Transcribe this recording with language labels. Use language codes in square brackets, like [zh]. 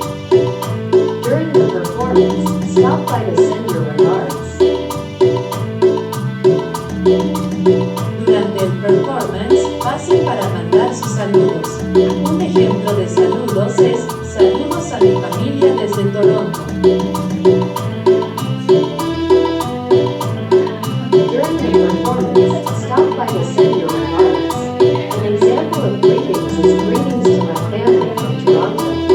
[en] During the performance, stop by to send your regards. [es] Durante el performance, pasen para mandar sus saludos. Un ejemplo de saludos es: saludos a mi familia desde Toronto. [en] During the performance, stop by to send your regards. An example of greetings is greetings to my family from Toronto.